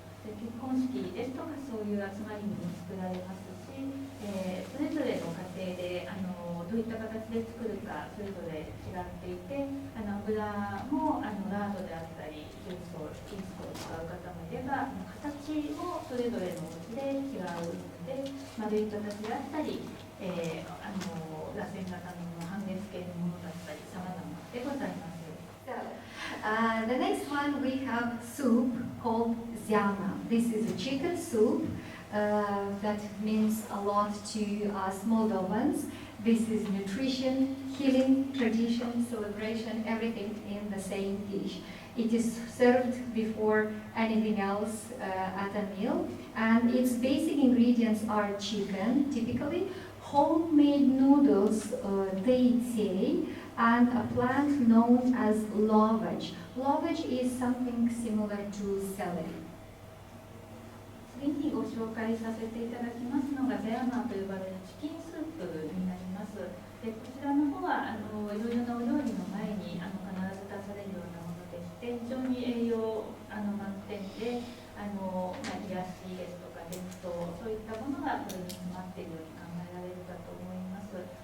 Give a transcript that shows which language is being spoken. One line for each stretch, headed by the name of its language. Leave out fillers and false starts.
Japanese: で結婚式ですとかそういう集まりにも作られますし、それぞれの家庭でどういった形で作るかそれぞれ違っていて、油もラードであったりイーストを使う方もいれば形もそれぞれのお家で違うので丸い形であったり、螺旋型の半月形のものだったり様々でございます。
English: So, the next one we have soup called ziana. This is a chicken soup that means a lot to us Moldovans. This is nutrition, healing, tradition, celebration, everything in the same dish. It is served before anything else at a meal, and its basic ingredients are chicken, typically, homemade noodles, teiței, and a plant known as lovage. Lovage is something similar to celery.
Japanese: 次にご紹介させていただきますのがゼアマと呼ばれるチキンスープになります。でこちらの方はいろいろなお料理の前に必ず出されるようなものでして非常に栄養満点で癒やしですとか伝統そういったものがこれに詰まっているように考えられるかと思います。